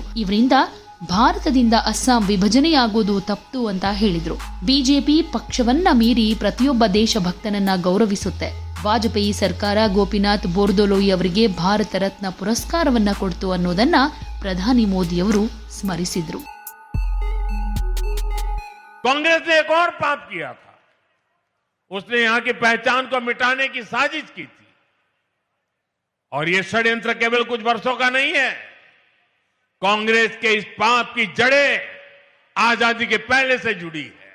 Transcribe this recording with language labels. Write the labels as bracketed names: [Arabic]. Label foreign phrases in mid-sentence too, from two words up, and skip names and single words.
[Kannada] ಇವರಿಂದ ಭಾರತದಿಂದ ಅಸ್ಸಾಂ ವಿಭಜನೆಯಾಗುವುದು ತಪ್ಪು ಅಂತ ಹೇಳಿದ್ರು. ಬಿಜೆಪಿ ಪಕ್ಷವನ್ನ ಮೀರಿ ಪ್ರತಿಯೊಬ್ಬ ದೇಶಭಕ್ತನನ್ನ ಗೌರವಿಸುತ್ತೆ. ವಾಜಪೇಯಿ ಸರ್ಕಾರ ಗೋಪಿನಾಥ್ ಬೋರ್ದೊಲೋಯಿ ಅವರಿಗೆ ಭಾರತ ರತ್ನ ಪುರಸ್ಕಾರವನ್ನ ಕೊಡ್ತು ಅನ್ನೋದನ್ನ ಪ್ರಧಾನಿ ಮೋದಿಯವರು ಸ್ಮರಿಸಿದ್ರು. [Hindi] कांग्रेस ने एक और पाप किया था। उसने यहां की पहचान को मिटाने की साजिश की थी। और यह षड्यंत्र केवल कुछ वर्षों का नहीं है। कांग्रेस के इस पाप की जड़ें आजादी के पहले से जुड़ी है।